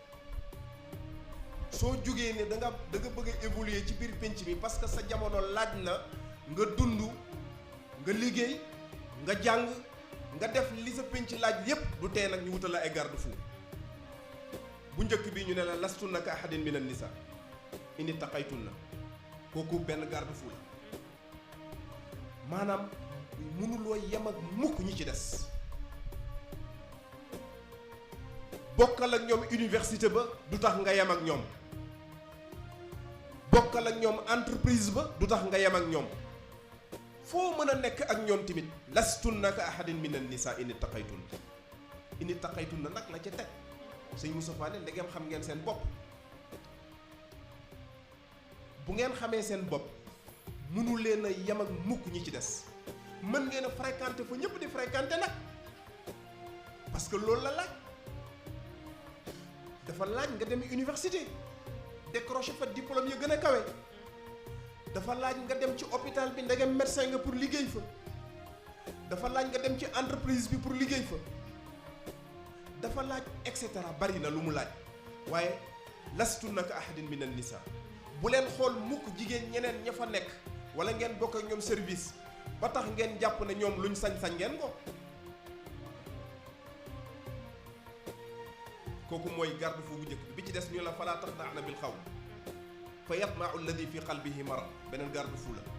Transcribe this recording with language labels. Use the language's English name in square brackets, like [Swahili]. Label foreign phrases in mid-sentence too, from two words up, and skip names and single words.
[Wolof] soo jógee ne da nga bëgg a évoluer ci biir pénc mi [French] parce que [Wolof] sa jamono laaj na nga dund nga liggéey nga jàng nga def li sa pénc laaj yépp du tee nag ñu wutal la ay garde-fou. bu njëkk bi ñu ne la [Arabic] لستن كأحد من النساء إن اتقيتن [Wolof] kooku benn garde-fou la maanaam mënuloo yem ak mukk ñi ci des. bokkal ak ñoom université ba du tax nga yem ak ñoom. bokkal ak ñoom entreprise ba du tax nga yem ak ñoom. foo mën a nekk ak ñoom tamit [Arabic] لستن كأحد من النساء إن اتقيتن [Wolof] nag la ca teg sëñ Moustapha ne ndegem xam ngeen seen bopp. bu ngeen xamee seen bopp mënu leen a yem ak mukk ñi ci des mën ngeen a fréquenter fa ñëpp di fréquenter nag [French] parce que [Wolof] loolu la laaj. dafa laaj nga dem université décrocher fa diplôme ya gën a kawe. dafa laaj nga dem ci hôpital bi ndegem médecin nga pour liggéey fa. dafa laaj nga dem ci entreprise bi pour liggéey fa. dafa laaj [French] et cetera [Wolof] bari na lu mu laaj. waaye [Arabic] لستن كأحد من النساء [Wolof] bu leen xool mukk jigéen ñeneen ña fa nekk wala ngeen bokk ak ñoom service ba tax ngeen jàpp ne ñoom luñ sañ-sañ ngeen ko. kooku mooy garde-fou bu njëkk bi ci des ñu la [Arabic] فلا تخضعن بالقول فيطمع الذي في قلبه مرض [Wolof] beneen garde-fou la.